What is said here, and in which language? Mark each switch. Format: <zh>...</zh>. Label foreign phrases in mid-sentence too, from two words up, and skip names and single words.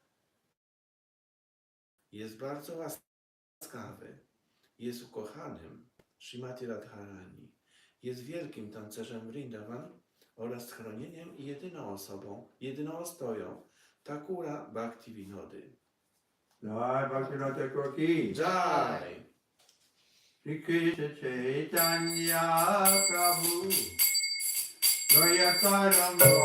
<pl>Jest bardzo łaskawy. Jest ukochanym Srimati Radharani. Jest wielkim tancerzem Vrindavan oraz schronieniem i jedyną osobą, jedyną ostoją Thakura Bhaktivinody.</pl> <hi>जय भक्तिविनोद ठाकुर की. Jai! Shri Krishna Chaitanya Prabhu Dayakaram</hi>